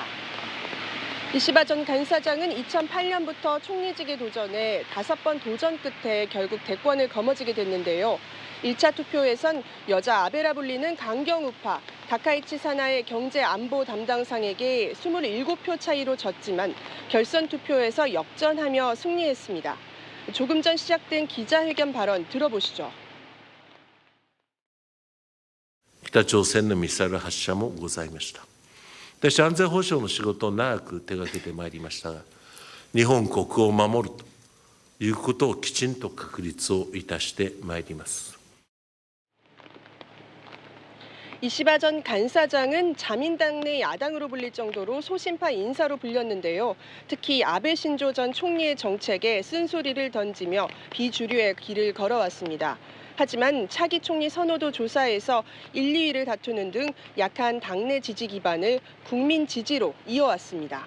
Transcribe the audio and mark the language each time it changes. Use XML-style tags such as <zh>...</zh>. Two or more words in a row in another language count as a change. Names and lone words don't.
<ko>이시바 전 간사장은 2008년부터 총리직에 도전해 5번 도전 끝에 결국 대권을 거머쥐게 됐는데요. 1차 투표에선 여자 아베라 불리는 강경 우파 다카이치 사나의 경제 안보 담당상에게 27표 차이로 졌지만 결선 투표에서 역전하며 승리했습니다. 조금 전 시작된 기자회견 발언 들어보시죠.</ko> <ja>北朝鮮のミサイル発射もございました。私、安全保障の仕事を長く手掛けてまいりましたが、日本国を守るということをきちんと確立をいたしてまいります。</ja> <ko>이시바 전 간사장은 자민당 내 야당으로 불릴 정도로 소신파 인사로 불렸는데요. 특히 아베 신조 전 총리의 정책에 쓴소리를 던지며 비주류의 길을 걸어왔습니다. 하지만 차기 총리 선호도 조사에서 1, 2위를 다투는 등 약한 당내 지지 기반을 국민 지지로 이어왔습니다.</ko>